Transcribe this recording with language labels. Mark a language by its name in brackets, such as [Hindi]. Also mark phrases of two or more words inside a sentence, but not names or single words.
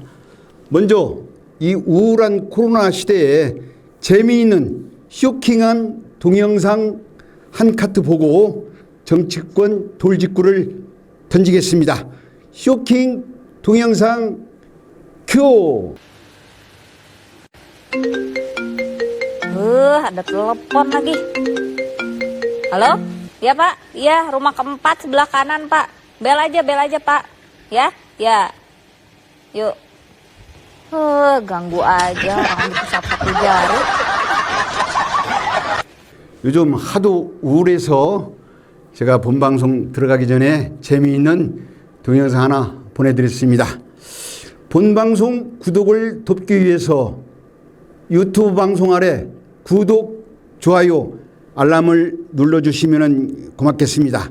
[Korean] 먼저 이 우울한 코로나 시대에 재미있는 쇼킹한 동영상 한 카트 보고 정치권 돌직구를 던지겠습니다. 쇼킹 동영상 큐. [Indonesian] Ada telepon lagi. Halo? Ya Pak, iya rumah keempat sebelah kanan Pak. Bel aja Pak. Ya, ya. Yuk. Ganggu aja orang sapu jari. [Korean] 요즘 하도 우울해서 제가 본방송 들어가기 전에 재미있는 동영상 하나 보내드렸습니다. 본방송 구독을 돕기 위해서 유튜브 방송 아래 구독, 좋아요, 알람을 눌러주시면 고맙겠습니다.